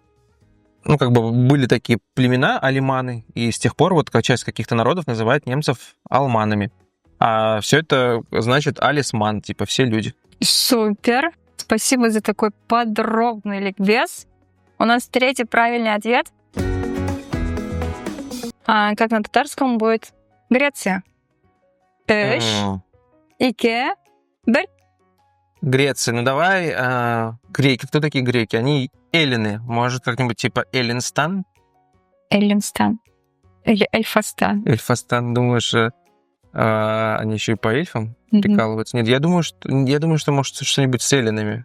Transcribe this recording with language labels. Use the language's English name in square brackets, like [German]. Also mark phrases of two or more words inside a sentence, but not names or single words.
[Russian] были такие племена, алиманы, и с тех пор вот часть каких-то народов называют немцев алманами. А все это значит алисман, типа все люди. Супер! Спасибо за такой подробный ликбез. У нас 3-й правильный ответ. Как на татарском будет Греция? [Tatar] Эш, ике, бер. [Russian] Греция. Ну давай, греки. Кто такие греки? Они эллины. Может, как-нибудь типа Эллинстан? Эллинстан. Или Эльфастан. Эльфастан, думаешь, они еще и по эльфам прикалываются? Нет, я думаю, что может что-нибудь с эллинами.